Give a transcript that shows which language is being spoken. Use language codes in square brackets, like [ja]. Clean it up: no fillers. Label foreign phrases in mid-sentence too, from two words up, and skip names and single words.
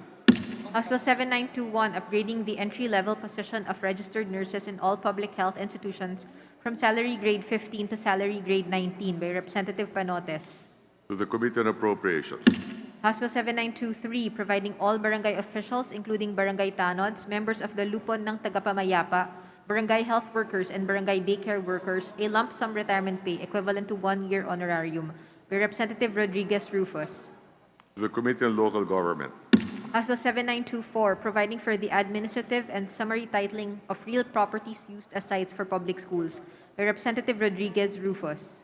[en] House Bill 7921, upgrading the entry-level position of registered nurses in all public health institutions from salary grade 15 to salary grade 19 by Representative Panotes. To the Committee on Appropriations. House Bill 7923, providing all barangay officials, including barangay tanods, members of the Lupon ng Tagapamayapa, barangay health workers, and barangay daycare workers a lump sum retirement pay equivalent to 1-year honorarium by Representative Rodriguez Rufus. To the Committee on Local Government. House Bill 7924, providing for the administrative and summary titling of real properties used as sites for public schools by Representative Rodriguez Rufus.